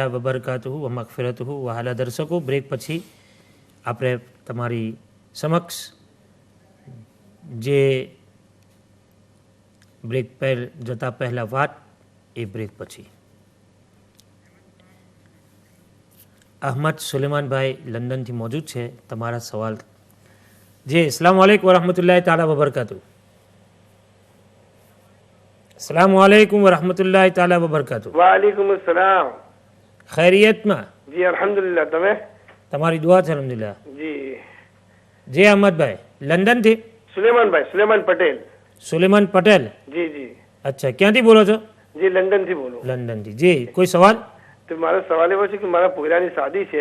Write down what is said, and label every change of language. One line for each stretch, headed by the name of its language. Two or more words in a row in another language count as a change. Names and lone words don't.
Arabic: وبركاته ومغفرته
Gujarati: વહાલા દર્શકો, બ્રેક પછી આપણે તમારી સમક્ષ જે બ્રેક પર જતા પહેલા વાત એ બ્રેક પછી અહમદ સુલેમાનભાઈ લંડનથી મોજૂદ છે. તમારા સવાલ જે
Arabic: السلام عليكم ورحمة الله تعالى وبركاته. السلام عليكم ورحمة الله تعالى وبركاته. وعليكم السلام.
Hindi: खैरियत में? जी अल्हम्दुलिल्लाह.
Gujarati: તમે? તમારી દુઆ છે અલ્હમ્દુલિલ્લાહ. જી જે અહમદભાઈ લંડન થી? સુલેમાન પટેલ. સુલેમાન પટેલ. જી જી. અચ્છા, ક્યાંથી બોલો છો? જી લંડન થી બોલું. લંડન થી. જી, કોઈ સવાલ? તો મારો સવાલ એવો છે કે મારા પોયરાની શાદી છે